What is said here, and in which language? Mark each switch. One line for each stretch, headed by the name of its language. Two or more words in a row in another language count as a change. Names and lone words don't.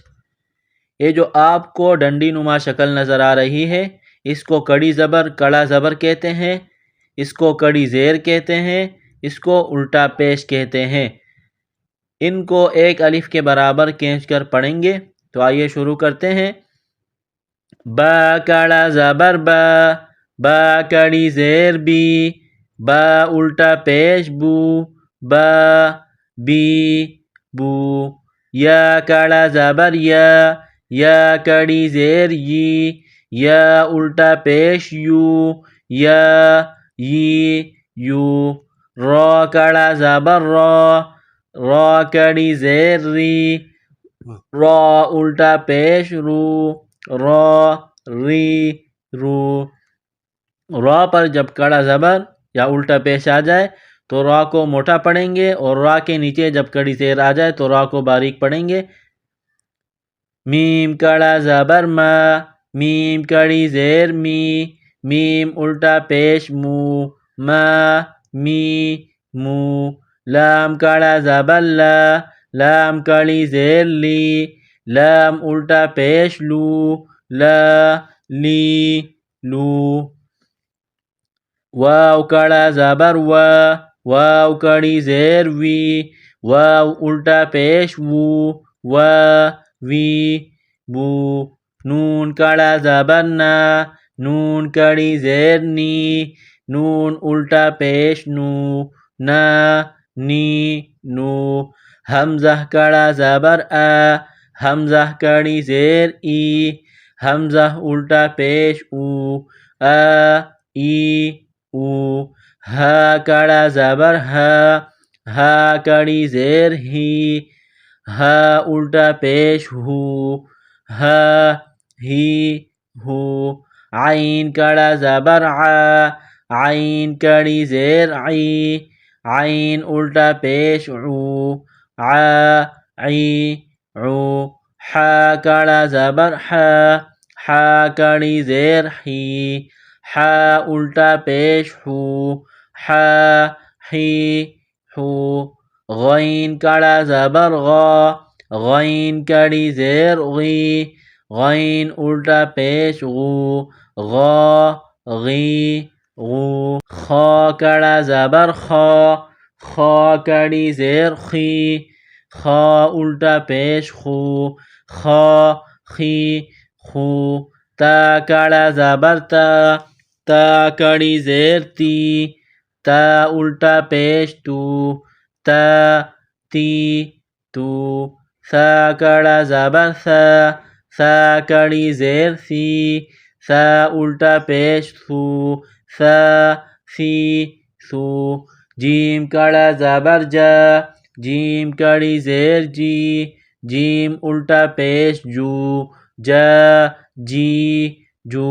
Urdu: یہ جو آپ کو ڈنڈی نما شکل نظر آ رہی ہے، اس کو کڑی زبر کڑا زبر کہتے ہیں، اس کو کڑی زیر کہتے ہیں، اس کو الٹا پیش کہتے ہیں. ان کو ایک الف کے برابر کھینچ کر پڑھیں گے. تو آئیے شروع کرتے ہیں. با کڑا زبر با، با کڑی زیر بی، با الٹا پیش بو، با بی بو. یا کڑا زبر یا، یا کڑی زیر یی، یا الٹا پیش یو، یا یی یو. را کڑا زبر را، را کڑی زیر ری، را الٹا پیش رو، را ری رو. را پر جب کڑا زبر یا الٹا پیش آ جائے تو را کو موٹا پڑھیں گے، اور را کے نیچے جب کڑی زیر آ جائے تو را کو باریک پڑھیں گے. میم کڑا زبر ما، میم کڑی زیر می، میم الٹا پیش مو، ما می مو. لام کڑا زبر لا، لام کڑی زیر لی، لام الٹا پیش لو، لا لی لو. واو کڑا زبر وا، واو کڑی زیر وی، واو الٹا پیش وو، وا وی وو. نون کڑا زبر نا، نون کڑی زیر نی، نون الٹا پیش نو، نا نی نو. حمزہ کڑا زبر آ، حمزہ کڑی زیر ای، حمزہ الٹا پیش او، آ ای او. ہا کڑا زبر ہا، ہا کڑی زیر ہی، ہا الٹا پیش ہو، ہا ہی ہو. عین کڑا زبر ع، عین کڑی زیر عی، عین الٹا پیش عو، ع عی عو. حا کڑا زبر حا، حا کڑی زیر حی، حا الٹا پیش حو، حا حی حو. غین کڑا زبر غا، غین کڑی زیر غی، غین الٹا پیش غو، غا غی غو. خا کڑا زبر خا، خا کڑی زیر خی، خا الٹا پیش خو، خا خی خو. تا کڑا زبر تا، تا کڑی زیر تی، تا الٹا پیش تو، تا تی تو. ثا کڑا زبر ثا، ثا کڑی زیر سی، ثا الٹا پیش ثو، ثا سی ثو. جیم کڑا زبر جا، جیم کڑی زیر جی، جیم الٹا پیش جو، جا جی جو.